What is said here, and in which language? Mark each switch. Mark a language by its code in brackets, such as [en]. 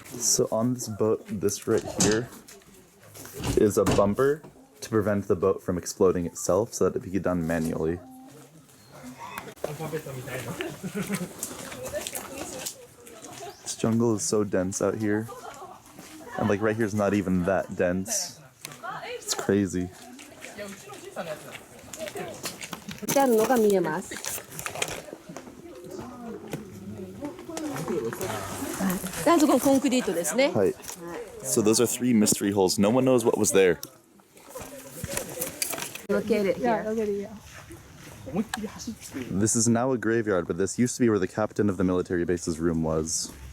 [en] So on this boat, this right here is a bumper to prevent the boat from exploding itself so that it can be done manually. This jungle is so dense out here. And like right here is not even that dense. It's crazy. [ja] ってあるのが見えます。あそこコンクリートですね。 [en] Right. So those are 3 mystery holes. No one knows what was there. Located here. This is now a graveyard, but this used to be where the captain of the military base's room was.